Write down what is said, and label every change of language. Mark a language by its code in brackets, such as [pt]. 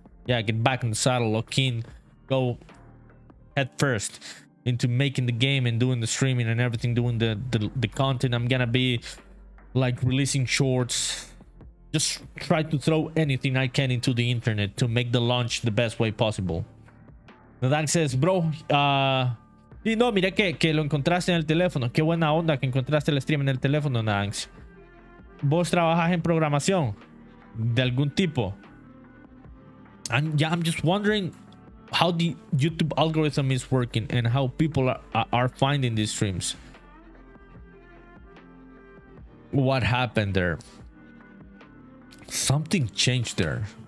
[en] Yeah, get back in the saddle. Lock in. Go head first into making the game and doing the streaming and everything. Doing the content. I'm gonna be like releasing shorts. Just try to throw anything I can into the internet to make the launch the best way possible. [es] Nadank [en] says, bro, [es] y no, mira que lo encontraste en el teléfono. Qué buena onda que encontraste el stream en el teléfono, Nadank. ¿Vos trabajas en programación de algún tipo? [en] And yeah, I'm just wondering how the YouTube algorithm is working and how people are finding these streams. What happened there? Something changed there.